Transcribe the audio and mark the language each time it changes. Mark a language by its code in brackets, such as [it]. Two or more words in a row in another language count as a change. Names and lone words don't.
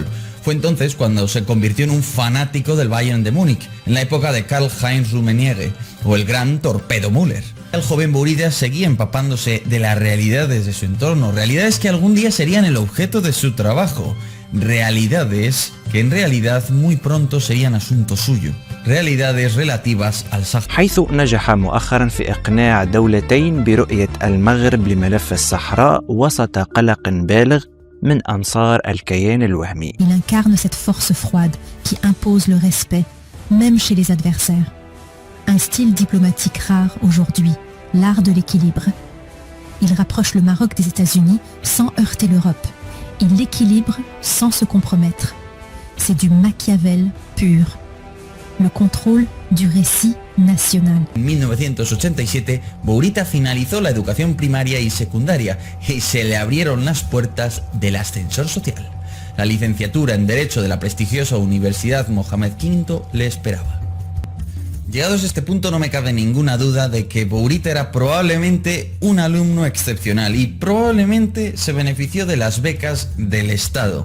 [es] Fue entonces cuando se convirtió en un fanático del Bayern de Múnich, en la época de Karl-Heinz Rummenigge o el gran Torpedo Müller. El joven Bourita seguía empapándose de las realidades de su entorno, realidades que algún día serían el objeto de su trabajo, realidades que en realidad muy pronto serían asunto suyo, realidades relativas al Sáhara. [ar] حيث نجح مؤخرا في إقناع دولتين برؤية المغرب لملف الصحراء وسط قلق بالغ من أنصار الكيان الوهمي. [fr] Il incarne cette force froide qui impose le respect, même chez les adversaires. Un style diplomatique rare aujourd'hui, l'art de l'équilibre. Il rapproche le Maroc des États-Unis sans heurter l'Europe. Il l'équilibre sans se compromettre. C'est du Machiavel pur. Le contrôle du récit nacional. [es] En 1987, Bourita finalizó la educación primaria y secundaria y se le abrieron las puertas del ascensor social. La licenciatura en Derecho de la prestigiosa Universidad Mohamed V le esperaba. Llegados a este punto no me cabe ninguna duda de que Bourita era probablemente un alumno excepcional y probablemente se benefició de las becas del Estado.